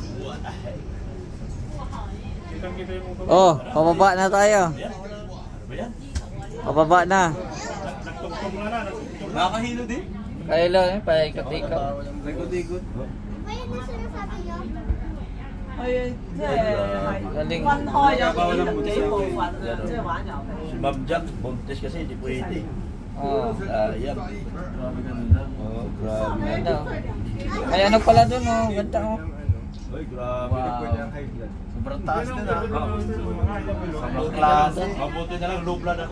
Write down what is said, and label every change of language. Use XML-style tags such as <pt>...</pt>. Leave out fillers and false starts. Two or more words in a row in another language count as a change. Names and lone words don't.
<tl>Kita-kita yung ibaba. Oh, pababa na tayo. Pababa na. Nagtugtog na na. Nakakahilo din. Kailo, eh. Paikot-ikot. Likod-ikot. Galing.</tl> <yue>分開咗幾部分啊，即係玩遊戲。</yue> <tl>Si Ma'am Jack, buntis kasi, hindi pwede. Oh. Sayang. Oh, grabe. Ganda. May ano pala dun, oh. Ganda, oh. Ay, grabe. Sobrang taas din ah. Ang klase. Mabuti na lang,</tl> <en>low blood</en> <tl>ako.</tl>